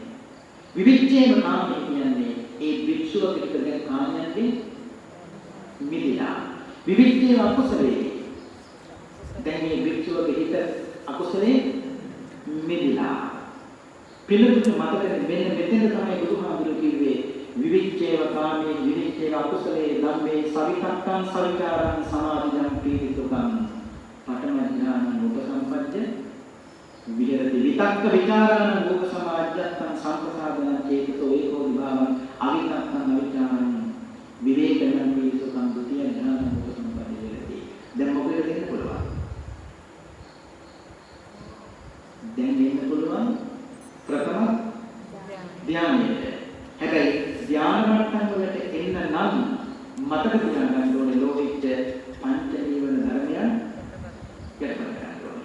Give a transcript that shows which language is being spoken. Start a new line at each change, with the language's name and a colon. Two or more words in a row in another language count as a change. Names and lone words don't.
Pali: විවිච්ඡේව කාමී
Sinhala: කියන්නේ ඒ භික්ෂුව පිටක දැන් කාමයන්ගෙන් මිදිලා.
Pali: විවිච්ඡේව අකුසලේ.
Sinhala: දැන් මේ භික්ෂුවගේ හිත අකුසලේ මිදිලා. පිළිතුරු මතකෙ මෙන්න මෙතන තමයි බුදුහාමුදුරුවෝ කිව්වේ
Pali: විවිච්ඡේව කාමේ විවිච්ඡේව අකුසලේ ධම්මේ සවිතක්කං සවිචාරං සමාධිජං පීතිසුඛං පඨම ඥාන උපසම්පජ්ජ විහෙරති විතක්ක විචාරාණ ලෝක සමාජ්ජත්තං සම්පසාදනං චේතසෝ ඒකෝ විභාවං අවිතක්කං අවිචාරං විවේකයන් පීතිසුඛං ဒုတိ ය ඥාන උපසම්පජ්ජ විහෙරති.
Sinhala: දැන් මොකද දෙන්න පුළුවන්? දැන් දෙන්න පුළුවන් ප්‍රථම ධානයට. හැබැයි ධාන මට්ටම් වලට එන්න නම් මතක තියාගන්න ඕනේ ලෝහිච්ච පංච නීවරණ ධර්මයන් යටපත් කරන්න ඕනේ.